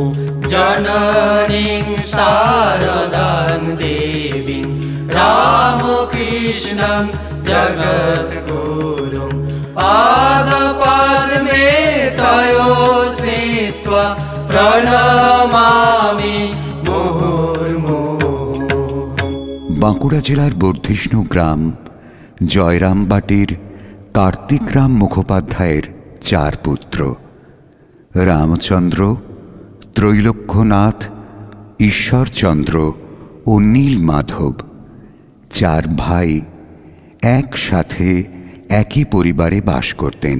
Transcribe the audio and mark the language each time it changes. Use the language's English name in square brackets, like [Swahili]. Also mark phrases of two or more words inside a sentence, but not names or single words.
[Sanskrit] जननीं शारदां देवीं रामकृष्णं जगद्गुरुं पादपद्मे तयो श्रित्वा प्रणमामि मुहुर्मुहुः। [Bangla] বাঁকুড়া জেলার বর্ধিষ্ণু গ্রাম জয়রামবাটির কার্তিকরাম মুখোপাধ্যায়ের 4 পুত্র রামচন্দ্র, ত্রৈলোক্যনাথ, ঈশ্বরচন্দ্র ও নীলমাধব 4 ভাই একসাথে একই পরিবারে বাস করতেন।